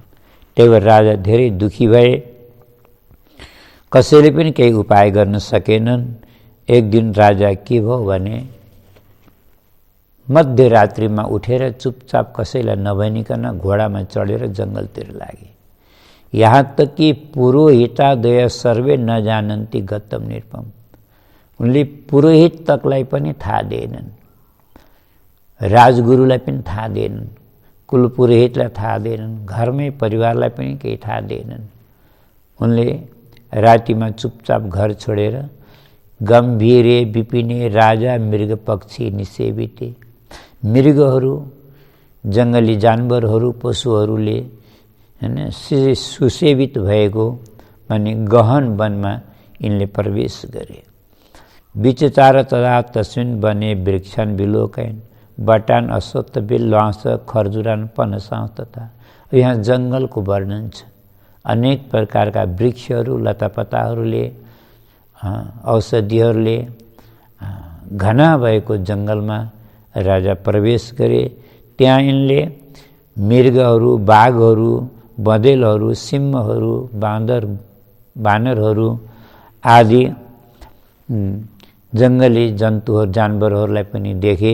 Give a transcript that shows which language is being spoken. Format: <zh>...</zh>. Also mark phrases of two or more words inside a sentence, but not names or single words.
<ne>त्यही भएर राजा धेरै दुखी भए, कसैले पनि केही उपाय गर्न सकेनन्। एक दिन राजा के भयो भने मध्यरात्रिमा उठेर चुपचाप कसैलाई नभनिकन घोडामा चढेर जङ्गलतिर लागे।</ne> <hi>यहाँ तक कि</hi> <sa>पुरोहितादय सर्वे न जानन्ति गतम निरुपम।</sa> <ne>उनले पुरोहित तकलाई पनि थाहा दिएनन्, राजगुरुलाई पनि थाहा दिएनन्, कुल पुरोहितलाई थाहा दिएनन्, घरमै परिवारलाई पनि केही थाहा दिएनन्। उनले रातिमा चुपचाप घर छोडेर</ne> <sa>गम्भीरे विपिने राजा मृग पक्षी निसेविते,</sa> <ne>मृगहरू, जङ्गली जानवरहरू, पशुहरूले हैन सुसेवित भएको भने गहन वनमा यिनले प्रवेश गरे।</ne> <sa>विचचार तदा तस्मिन् वने वृक्षान् विलोकयन् बटान अश्वत्थ बिल्वांस खर्जुरान पनसांस तथा।</sa> <ne>यहाँ जङ्गलको वर्णन छ। अनेक प्रकारका वृक्षहरू, लतापताहरूले, औषधिहरूले घना भएको जङ्गलमा राजा प्रवेश गरे। त्यहाँ यिनले मृगहरू, बाघहरू, बँदेलहरू, सिंहहरू, बानरहरू आदि जङ्गली जन्तुहरू, जानवरहरूलाई पनि देखे।</ne>